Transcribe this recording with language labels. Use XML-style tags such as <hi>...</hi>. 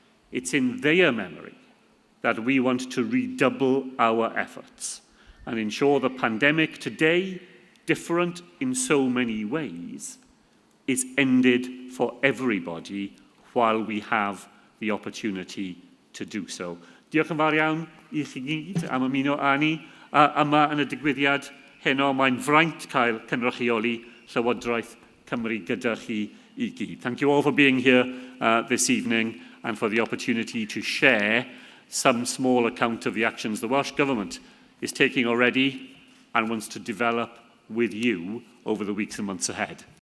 <en>It's in their memory that we want to redouble our efforts and ensure the pandemic today, different in so many ways, is ended for everybody while we have the opportunity to do so.</en> <cy>Diolch yn fawr iawn I chi gyd am ymuno â ni yma yn y digwyddiad heno. Mae'n fraint cael cynrychioli Llywodraeth Cymru gyda chi I gyd.</cy> <en>Thank you all for being here this evening and for the opportunity to share some small account of the actions the Welsh Government is taking already and wants to develop with you over the weeks and months ahead.</en>